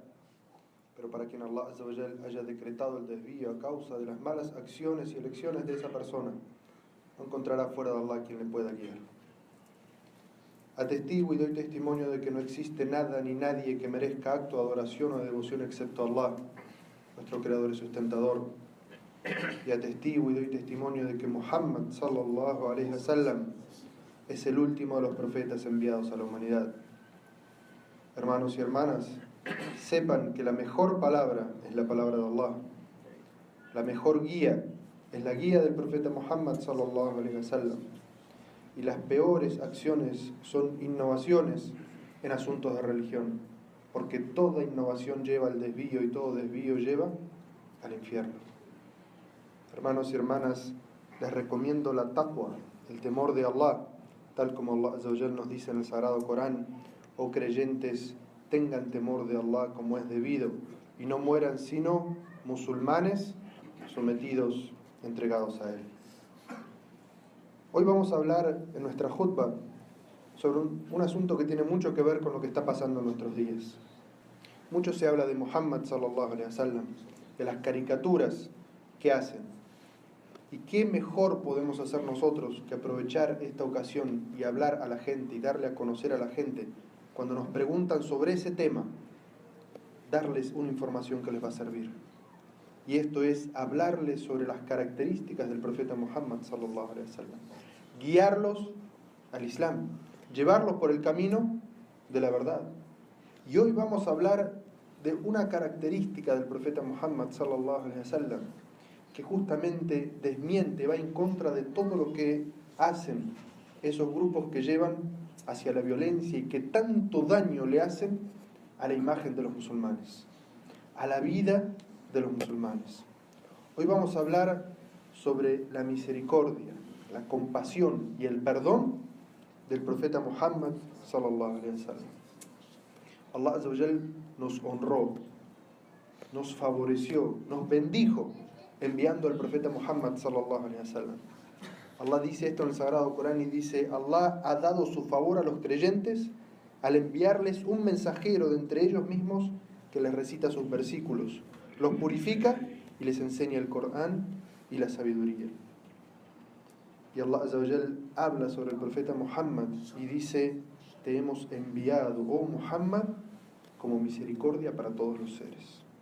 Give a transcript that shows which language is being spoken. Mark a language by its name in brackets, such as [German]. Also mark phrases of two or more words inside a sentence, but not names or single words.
[Spanish] Pero para quien Allah [Arabic] عز وجل [Spanish] haya decretado el desvío a causa de las malas acciones y elecciones de esa persona, no encontrará fuera de Allah quien le pueda guiar. Atestigo y doy testimonio de que no existe nada ni nadie que merezca acto de adoración o de devoción excepto Allah, nuestro creador y sustentador. Y atestigo y doy testimonio de que Muhammad [Arabic] صلى الله عليه وسلم [Spanish] es el último de los profetas enviados a la humanidad. Hermanos y hermanas, sepan que la mejor palabra es la palabra de Allah. La mejor guía es la guía del profeta Muhammad [Arabic] صلى الله عليه وسلم. [Spanish] Y las peores acciones son innovaciones en asuntos de religión, porque toda innovación lleva al desvío y todo desvío lleva al infierno. Hermanos y hermanas, les recomiendo la taqwa, el temor de Allah, tal como Allah [Arabic] عز وجل [Spanish] nos dice en el Sagrado Corán: oh creyentes, tengan temor de Allah como es debido, y no mueran sino musulmanes sometidos, entregados a Él. Hoy vamos a hablar en nuestra khutbah sobre un asunto que tiene mucho que ver con lo que está pasando en nuestros días. Mucho se habla de Muhammad [Arabic] صلى الله عليه وسلم, [Spanish] de las caricaturas que hacen. ¿Y qué mejor podemos hacer nosotros que aprovechar esta ocasión y hablar a la gente y darle a conocer a la gente cuando nos preguntan sobre ese tema? Darles una información que les va a servir. Y esto es hablarles sobre las características del profeta Muhammad [Arabic] صلى الله عليه وسلم. [Spanish] Guiarlos al Islam, llevarlos por el camino de la verdad. Y hoy vamos a hablar de una característica del profeta Muhammad [Arabic] صلى الله عليه وسلم [Spanish] que justamente desmiente, va en contra de todo lo que hacen esos grupos que llevan hacia la violencia y que tanto daño le hacen a la imagen de los musulmanes, a la vida de los musulmanes. Hoy vamos a hablar sobre la misericordia, la compasión y el perdón del profeta Muhammad [Arabic] صلى الله عليه وسلم. [Spanish] Allah [Arabic] عز وجل [Spanish] nos honró, nos favoreció, nos bendijo enviando al profeta Muhammad [Arabic] صلى الله عليه وسلم. [Spanish] Allah dice esto en el Sagrado Corán y dice: Allah ha dado su favor a los creyentes al enviarles un mensajero de entre ellos mismos que les recita sus versículos, los purifica y les enseña el Corán y la sabiduría. Y Allah [Arabic] عز وجل [Spanish] habla sobre el profeta Muhammad y dice: te hemos enviado, oh Muhammad, como misericordia para todos los seres.